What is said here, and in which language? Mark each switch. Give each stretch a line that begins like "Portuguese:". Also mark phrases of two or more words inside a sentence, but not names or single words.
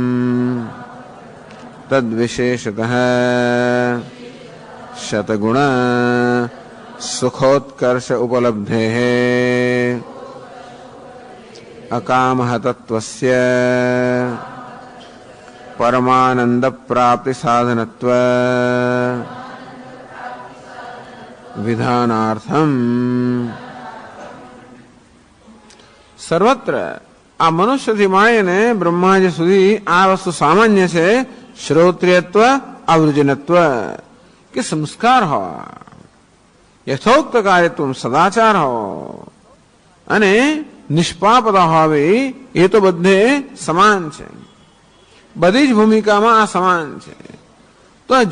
Sanskrit: तद्विशेषतः शतगुण सुखोत्कर्ष उपलब्धेः अकामः तत्त्वस्य परमानंद प्राप्ति साधनत्व विधानार्थम सर्वत्र
Gujarati: આ મનુષ્યથી માંડીને બ્રહ્માજી સુધી આ વસ્તુ સામાન્ય છે
Sanskrit: श्रोत्रियत्व अवृजनत्व
Gujarati: કે સંસ્કાર હોય યથોક્ત કાર્યત્વ સદાચાર હોય અને નિષ્પાપતા હોવી એ તો બધે સમાન છે બધી જ ભૂમિકામાં આ સમાન છે તો આ